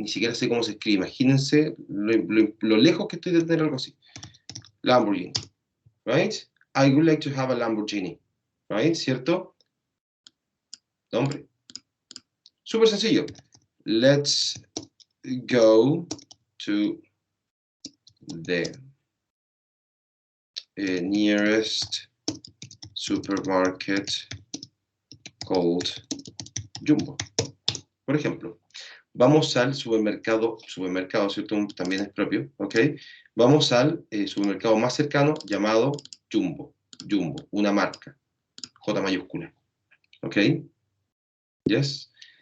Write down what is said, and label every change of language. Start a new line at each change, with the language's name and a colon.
Spanish: Ni siquiera sé cómo se escribe. Imagínense lo lejos que estoy de tener algo así.
English: Lamborghini, right? I would like to have a Lamborghini, right?
Spanish: ¿Cierto? Nombre. Súper sencillo.
English: Let's go to the nearest supermarket called Jumbo.
Spanish: Por ejemplo, vamos al supermercado, ¿cierto? También es propio, ¿ok? Vamos al supermercado más cercano llamado Jumbo, una marca, J mayúscula, ¿ok? Yes.